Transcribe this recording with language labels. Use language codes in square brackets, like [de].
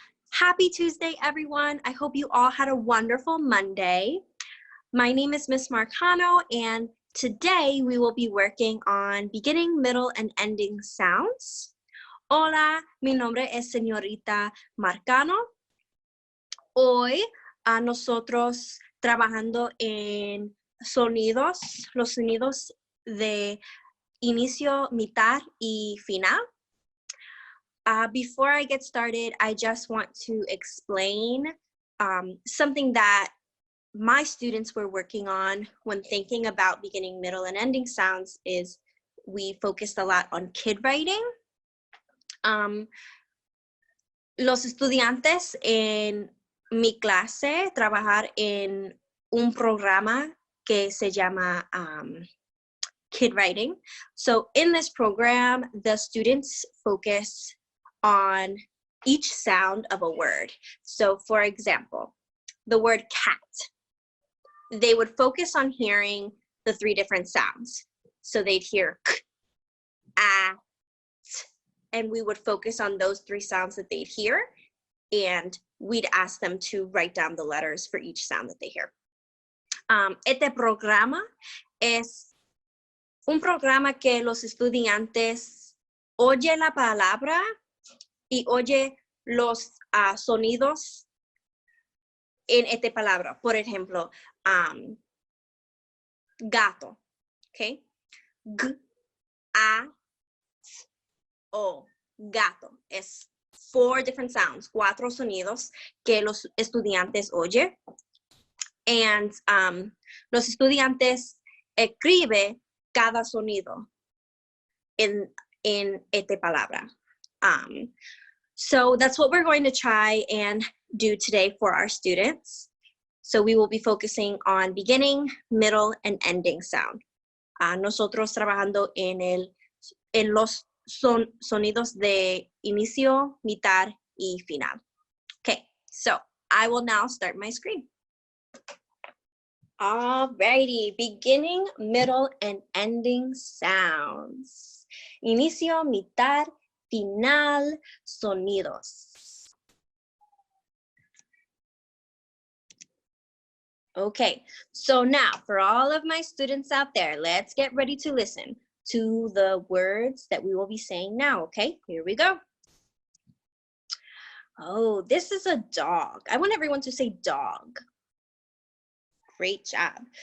[en] Happy Tuesday, everyone. I hope you all had a wonderful Monday. My name is Miss Marcano, and today we will be working on beginning, middle, and ending sounds. [es] Hola, mi nombre es señorita Marcano. Hoy nosotros trabajando en sonidos, los sonidos de inicio, mitad, y final. [en] Before I get started, I just want to explain something that my students were working on when thinking about beginning, middle, and ending sounds is we focused a lot on kid writing. [es] Los estudiantes en mi clase trabajar en un programa que se llama kid writing. [en] So in this program, the students focus on each sound of a word. So for example, the word cat, they would focus on hearing the three different sounds. So they'd hear k, a, t, and we would focus on those three sounds that they'd hear, and we'd ask them to write down the letters for each sound that they hear. [es] Este programa es un programa que los estudiantes oye la palabra y oye los sonidos en esta palabra. Por ejemplo, gato, okay? G, A, T, O, gato. Es [en] 4 different sounds, [es] 4 sonidos que los estudiantes oyen. And los estudiantes escriben cada sonido en esta palabra. [en] So that's what we're going to try and do today for our students. So we will be focusing on beginning, middle, and ending sound. [es] Nosotros trabajando en los sonidos de inicio, mitad, y final. [en] Okay, so I will now start my screen. Alrighty, beginning, middle, and ending sounds. [es] Inicio, mitad, final, sonidos. [en] Okay, so now for all of my students out there, let's get ready to listen to the words that we will be saying now, okay? Here we go. Oh, this is a dog. I want everyone to say dog. Great job.